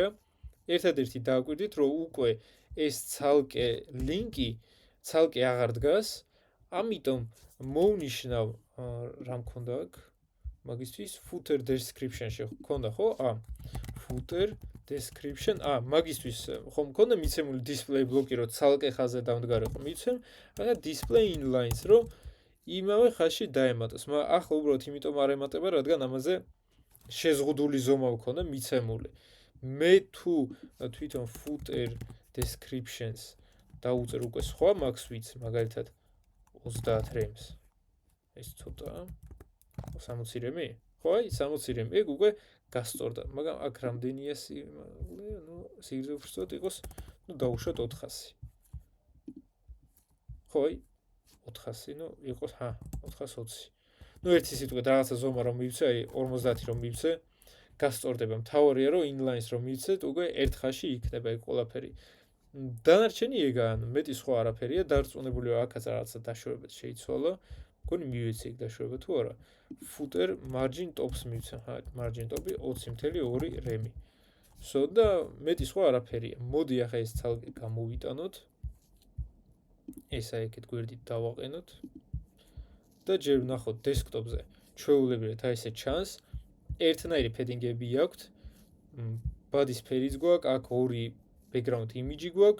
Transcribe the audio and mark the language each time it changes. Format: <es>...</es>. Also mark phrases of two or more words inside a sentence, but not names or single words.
<ka>ერთადერთი დააკვირდით, რომ უკვე ეს ცალკე ლინკი ცალკე აღარ დგას, ამიტომ მოვნიშნავ რა მქონდა აქ მაგისთვის</ka> <en>footer description-</en> <ka>ში ხონდა ხო?</ka> <en>footer description,</en> <ka>მაგისთვის ხომ მქონდა მიცემული</ka> <en>display block-</en> <ka>ი, რომ ცალკე ხაზზე დამდგარიყო მიცემ, და</ka> <en>display inlines,</en> <ka>რომ იმავე ხაზში დაემატოს. მაგრამ ახლა უბრალოდ იმიტომ არ ემატება, რადგან ამაზე შეზღუდული ზომა მქონდა მიცემული. მე თუ თვითონ</ka> <en>footer descriptions</en> <ka>დავუწერ უკვე სხვა</ka> <en>max width,</en> <ka>მაგალითად 30 rems. ეს ცოტა 60 რემი? ხო, აი 60 რემი. ეგ უკვე გასწორდა, მაგრამ აქ რამდენია სიმაღლე, სიგრძე უბრალოდ იყოს, დავუშვათ 400. ხო, აი 400, იყოს 420. ერთი სიტყვით რაღაცა ზომა რომ მივცე, აი 50 რომ მივცე, გასწორდება. მთავარია რომ inlines რომ მივცეთ, უკვე ერთ ხაზში იქნება ეგ ყველაფერი. დანარჩენი ეგაა, მეტი სხვა არაფერია, დარწმუნებულია აქაც რაღაცა დაშვებაც შეიცვალა. მგონი მივეცე ეგ დაშვება თუ არა.</ka> <en>footer margin tops</en> <ka>მივცე,</ka> <en>margin top-</en> <ka>ი 20.2 რემი. და მეტი სხვა არაფერია. მოდი ახლა ეს ცალკე გამოვიტანოთ. ესა ეგეთ გვერდით დავაყენოთ. და ჯერ ვნახოთ desktop-ზე. ჩვეულებრივად აი ესე ჩანს. ერთნაირი padding-ები აქვთ. body-s ფერიც გვაქვს, აქ ორი</ka> <en>background image</en> <ka>გვაქვს.</ka>